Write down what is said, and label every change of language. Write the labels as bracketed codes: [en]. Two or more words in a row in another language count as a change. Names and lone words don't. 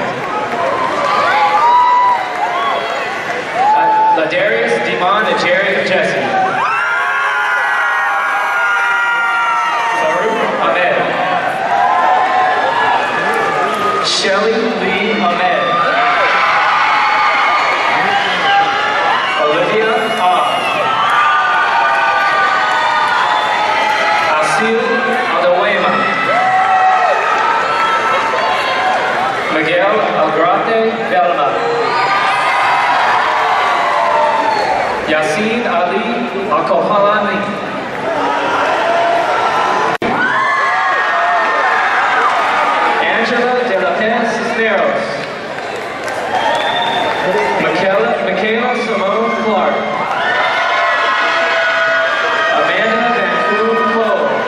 [en] Ladarius Demon and Jerry Jesse. Farouk Ahmed. Shelly Lee Ahmed. Olivia Ah. Asil Adawema. Miguel Algrate Belma. Yasin Ali Alkohalani. Angela de la Paz Cisneros. Michaela Simone Clark. Amanda Van Koon Cole.